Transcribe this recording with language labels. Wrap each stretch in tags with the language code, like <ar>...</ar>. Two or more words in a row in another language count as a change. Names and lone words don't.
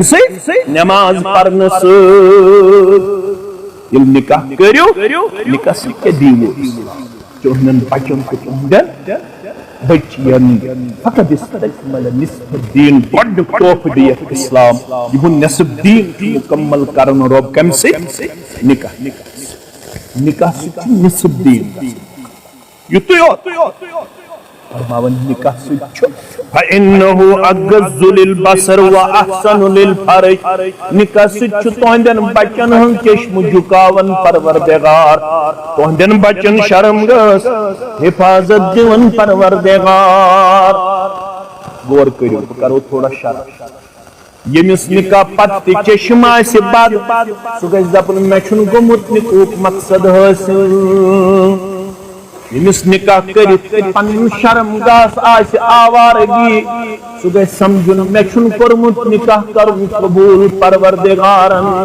<ks>سۭتۍ نٮ۪ماز پرنہٕ سۭتۍ ییٚلہِ نکاح کٔرِو نکاح سۭتۍ کیٛاہ دیٖوٕ چٲنٮ۪ن بچن تہٕ تُہنٛدٮ۪ن بچین فقط</ks> <ar>استکمل نصف الدین</ar> <ks>گۄڈنیُک تحفہٕ دِیَکھ اسلام یِہُنٛد نصف دیٖن چھُ مُکمل کرن رۄب کمہِ سۭتۍ نکاح سۭتۍ چھُ نصف دیٖن یُتُے یوت فرماوان نکاح سۭتۍ چھُ فإنه</ks> <ar>أغض للبصر وأحسن للفرج</ar> <ks>نکاح سۭتۍ چھُ تُہنٛدٮ۪ن بچن ہٕنٛز چشمہٕ جُکاوان پروردگار تُہنٛدٮ۪ن بچن شرم گٔژھ حفاظت دِوان پروردگار غور کٔرِو بہٕ کرو تھوڑا شرح ییٚمِس نکاح پتہٕ تہِ چشم آسہِ بد سُہ گژھِ دپُن مےٚ چھُنہٕ گوٚمُت نکاحُک مقصد حٲصِل ییٚمِس نکاح کٔرِتھ پنُن شرم گاس آسہِ آوارگی سُہ گژھِ سمجھُن مےٚ چھُنہٕ کوٚرمُت نکاح کرُن قبوٗل پروردگارن</ks>